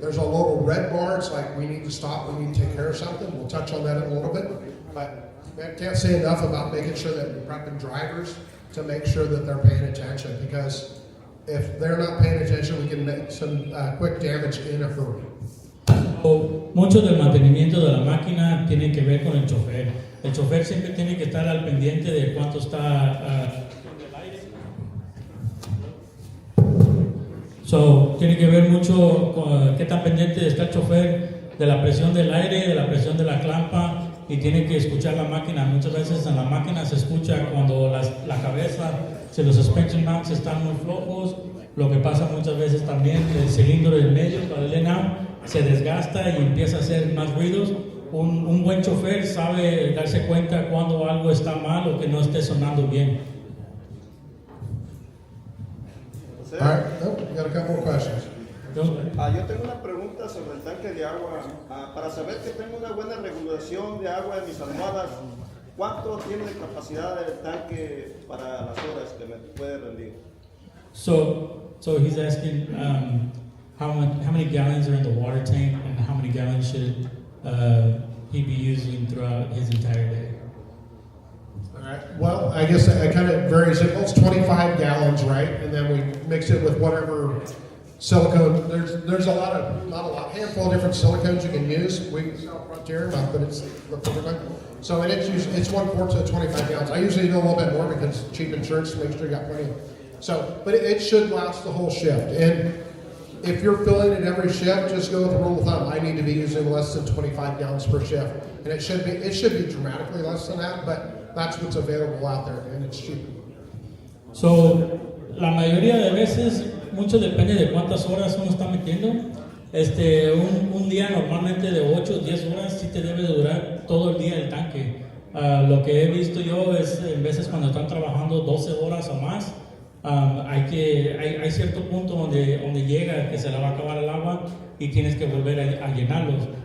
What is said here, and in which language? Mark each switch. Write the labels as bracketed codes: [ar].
[en] There's a little red bar, it's like we need to stop, we need to take care of something. We'll touch on that in a little bit. But I can't say enough about making sure that we're prepping drivers to make sure that they're paying attention, because if they're not paying attention, we can make some quick damage in a hurry. [es] Mucho del mantenimiento de la máquina tiene que ver con el chofer. El chofer siempre tiene que estar al pendiente de cuánto está el aire. So, tiene que ver mucho con qué tan pendiente está el chofer de la presión del aire, de la presión de la clampa, y tiene que escuchar la máquina. Muchas veces en la máquina se escucha cuando la cabeza, si los suspension mounts están muy flojos. Lo que pasa muchas veces también, el cilindro del medio, para el out, se desgasta y empieza a hacer más ruidos. Un buen chofer sabe darse cuenta cuando algo está mal o que no esté sonando bien. [en] All right, we got a couple of questions. [es] Yo tengo una pregunta sobre el tanque de agua. Para saber que tengo una buena regulación de agua en mis almohadas, ¿cuánto tiene de capacidad el tanque para las horas que me puede rendir? [en] So he's asking how many gallons are in the water tank and how many gallons should he be using throughout his entire day? All right. Well, I guess it kind of varies. It's 25 gallons, right? And then we mix it with whatever silicone. There's handful of different silicones you can use. We sell Frontier, but it's the perfect one. So it's 1/4 to 25 gallons. I usually do a little bit more because it's cheap insurance to make sure you got plenty. So, but it should last the whole shift. And if you're filling it every shift, just go with the rule of thumb. I need to be using less than 25 gallons per shift, and it should be dramatically less than that. But that's what's available out there, and it's cheap. [es] So, la mayoría de veces, mucho depende de cuántas horas uno está metiendo. Un día normalmente de 8 o 10 horas sí te debe durar todo el día el tanque. Lo que he visto yo es en veces cuando están trabajando 12 horas o más, hay cierto punto donde llega que se le va a acabar el agua y tienes que volver a llenarlos.